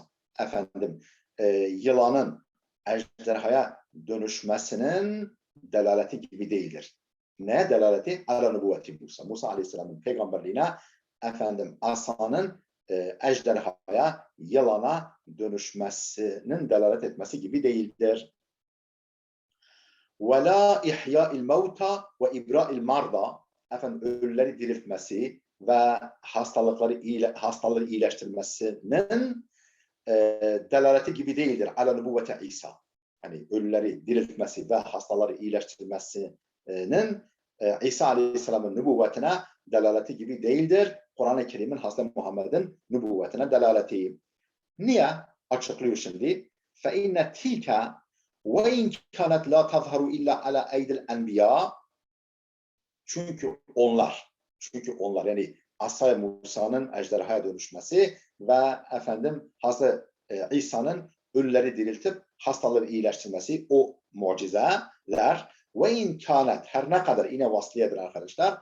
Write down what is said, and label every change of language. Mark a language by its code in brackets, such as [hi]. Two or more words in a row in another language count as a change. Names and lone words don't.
[tr] Efendim yılanın ejderhaya dönüşmesinin delaleti gibi değildir. Ne delaleti? [ar] على نبوة موسى. [tr] Musa aleyhisselamın peygamberliğine efendim asanın ejderhaya, yılana dönüşmesinin delalet etmesi gibi değildir. [ar] وَلَا اِحْيَاءِ الْمَوْتَى وَاِبْرَاءِ الْمَرْضَى [tr] efendim ölüleri diriltmesi ve hastaları iyileştirmesinin delaleti gibi değildir. [ar] على نبوة عيسى. [tr] Hani ölüleri diriltmesi ve hastaları iyileştirmesinin İsa Aleyhisselam'ın nübüvvetine delaleti gibi değildir. Kur'an-ı Kerim'in Hazreti Muhammed'in nübüvvetine delaleti. Niye? Açıklıyor şimdi. [ar] فَاِنَّ تِلْكَ وَاِنْ كَانَتْ لَا تَظْهَرُ اِلَّا عَلَى اَيْدِ الْاَنْبِيَا [tr] Çünkü onlar yani Asa Musa'nın ejderhaya dönüşmesi ve efendim Hazreti İsa'nın ölüleri diriltip hastaları iyileştirmesi, o mucizeler ve imkanet her ne kadar yine vasliyedir arkadaşlar.